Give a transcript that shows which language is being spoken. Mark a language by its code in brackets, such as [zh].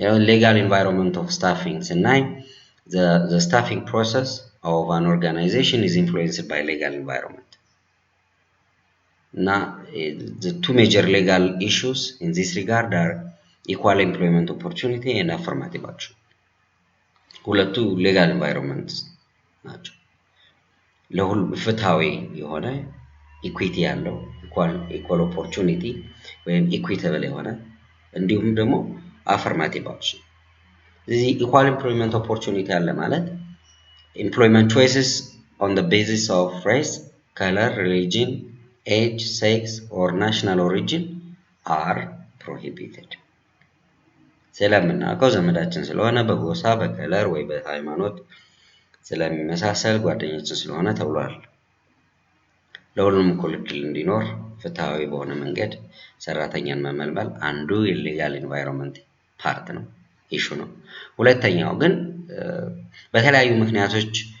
[en] Legal environment of staffing ስናይ the staffing process of an organization is influenced by legal environment. Now, the two major legal issues in this regard are equal employment opportunity and affirmative action. [am] ሁለቱ legal environments ናቸው። ለሁሉ ፍትሃዊ የሆነ ኢኩዊቲ ያለው equal opportunity ወይም equitable የሆነ እንዲሁም ደግሞ affirmative action. [en] ስለዚህ equal employment opportunity አለ ማለት employment choices on the basis of race, color, religion, age, sex or national origin are prohibited. [am] ስለምናውቀው ዘመዳችን ስለሆነ በጎሳ በከለር ወይ በሃይማኖት ስለሚመሳሰል ጓደኛችን ስለሆነ ተብሏል። ለሁሉም እኩል እድል እንዲኖር ፍትሃዊ በሆነ መንገድ ሰራተኛን መመልመል አንዱ የሌጋል ኢንቫይሮንመንት ፓርት ነው፣ ኢሹ ነው። ሁለተኛው ግን በተለያዩ ምክንያቶች